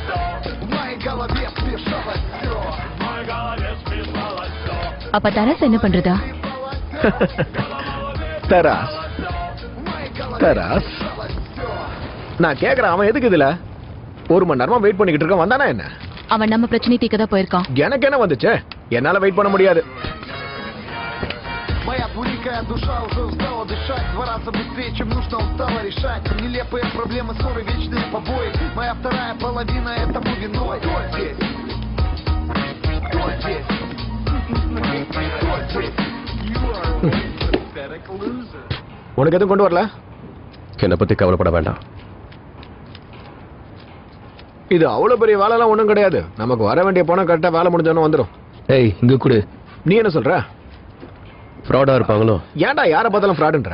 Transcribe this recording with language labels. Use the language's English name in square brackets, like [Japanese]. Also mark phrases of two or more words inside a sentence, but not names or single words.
[Tamil] அப்ப தரஸ் என்ன பண்றதா? தராஸ் தராஸ் நான் கேக்குறேன், அவன் எதுக்கு இதுல 1 மணி நேரமா வெயிட் பண்ணிக்கிட்டு இருக்கான்? வந்தானா என்ன? அவன் நம்ம பிரச்சனை தீர்க்க தான் போயிருக்கான். எனக்கு என்ன வந்துச்சு? என்னால வெயிட் பண்ண முடியாது. [Russian] Моя двуликая душа уже устала дышать, 2 раза быстрее, чем нужно, устала решать нелепые проблемы, ссоры, вечные побои. Моя вторая половина этому виной. Кто здесь? Кто здесь? Кто здесь? [English] You are a pathetic loser. [Tamil] உனக்கு எதுவும் கொண்டு வரல? என்னை பத்தி கவலைப்பட வேண்டாம். இது அவ்வளவு பெரிய வேலைலாம் ஒண்ணும் கிடையாது. நமக்கு வர வேண்டிய பணம் கரெக்டா வேலை முடிஞ்சோன்னு வந்துடும். ஏய், இங்க கொடு. நீ என்ன சொல்ற? ஃப்ராடா இருப்பாங்களோ? ஏன்டா யாரை பார்த்தாலும் ஃப்ராடுன்ற?